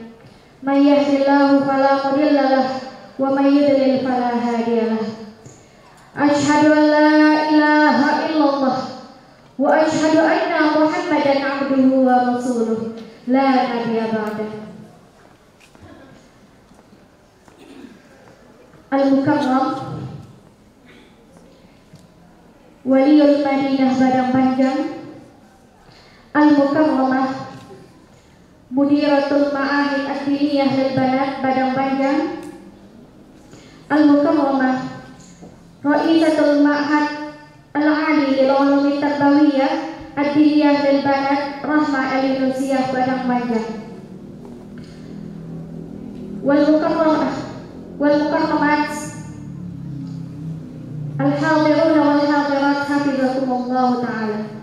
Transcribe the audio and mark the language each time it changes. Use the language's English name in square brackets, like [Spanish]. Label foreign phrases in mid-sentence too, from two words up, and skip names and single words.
[Arabic] من يهده الله فلا مضل له ومن يضلل فلا هادي له. أشهد أن لا إله إلا الله وأشهد أن محمدا عبده ورسوله لا نبي بعده. المكرم والي المدينة Padang Panjang، المكرمة مديرة المعاهد الدينية للبنات Padang Panjang، المكرمة رئيسة المعهد العالي للعلوم التربوية الدينية للبنات Rahmah Al-Yunusia Padang Panjang، والمكرمات الحاضرون والحاضرات حفظكم الله تعالى.